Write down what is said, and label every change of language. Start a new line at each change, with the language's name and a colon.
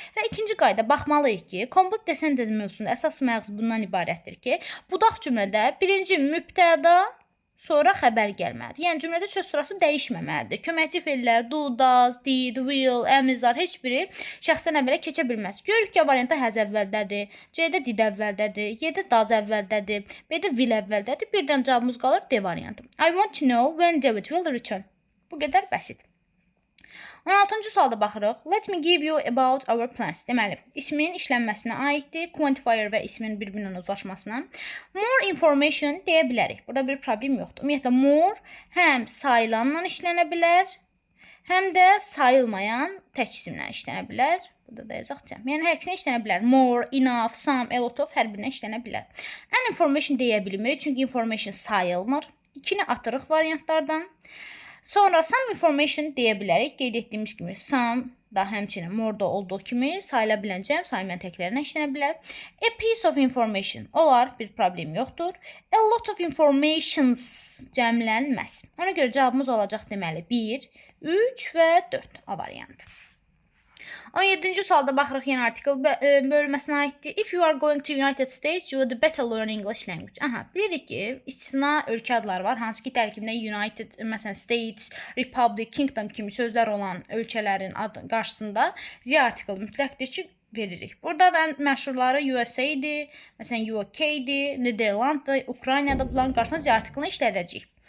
Azerbaijani: Və ikinci qayda baxmalıyıq ki, complete sentence mövzusunda əsas məğz bundan ibarətdir ki, budaq cümlədə birinci mübtəda, sonra xəbər gəlməlidir. Yəni cümlədə söz sırası dəyişməməlidir. Köməkçi fe'llər do, does, did, will, am, is, are heç biri şəxsdən əvvələ keçə bilməz. Görürük ki, variantda has əvvəldədir, C-də did əvvəldədir, Y-də does əvvəldədir, B-də will əvvəldədir. Birdən cavabımız qalır D variantı.
English: I want to know when David will return.
Azerbaijani: Bu qədər bəsit. 16-cı sualda baxırıq.
English: Let me give you about our plans.
Azerbaijani: Deməli, ismin işlənməsinə aiddir, quantifier və ismin bir-birinə uzlaşmasına. More information deyə bilərik. Burada bir problem yoxdur. Ümumiyyətlə, more həm sayılanla işlənə bilər, həm də sayılmayan tək isimlə işlənə bilər. Burada da yazaq cəm. Yəni, hər ikisini işlənə bilər. More, enough, some, a lot of hər birinə işlənə bilər. An information deyə bilmirik, çünki information sayılmır. İkini atırıq variantlardan. Sonra some information deyə bilərik. Qeyd etdiyimiz kimi some da həmçinin more da olduğu kimi sayıla bilən cəm saymayan təklərinə işlənə bilər. A piece of information olar, bir problem yoxdur. A lot of informations cəmlənməz. Ona görə cavabımız olacaq deməli 1, 3 və 4 A variantı. 17-ci sualda baxırıq yenə artikel bölməsinə aiddir.
English: If you are going to United States, you would better learn English language.
Azerbaijani: Aha, bilirik ki, istisna ölkə adları var. Hansı ki, tərkibində United, məsələn, States, Republic, Kingdom kimi sözlər olan ölkələrin qarşısında Z artikeli mütləqdir ki, veririk. Burada da məşhurları USA-dir, məsələn, UK-dir, Niderlanddır, Ukraynada bunların qarşısında Z artikelini işlədəcəyik.